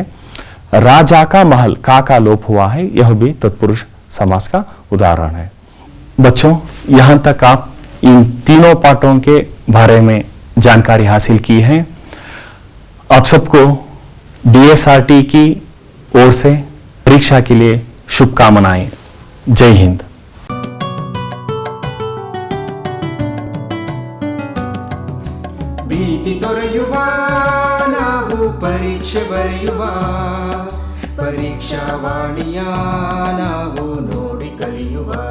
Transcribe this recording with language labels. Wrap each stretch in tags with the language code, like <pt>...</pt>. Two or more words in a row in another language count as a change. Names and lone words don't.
<hi>राजा का महल का लोप हुआ है, यह भी तत्पुरुष समास का उदाहरण है। बच्चों, यहां तक आप इन तीनों पाठों के बारे में जानकारी हासिल की है। आप सबको DSRT की ओर से परीक्षा के लिए शुभकामनाएं। जय हिंद।</hi> <kn>ಭೀತಿ ತೊರೆಯುವ ನಾವು ಪರೀಕ್ಷೆ ಬರೆಯುವ ಪರೀಕ್ಷಾವಾಣಿಯ ನಾವು ನೋಡಿ ಕಲಿಯುವ</kn>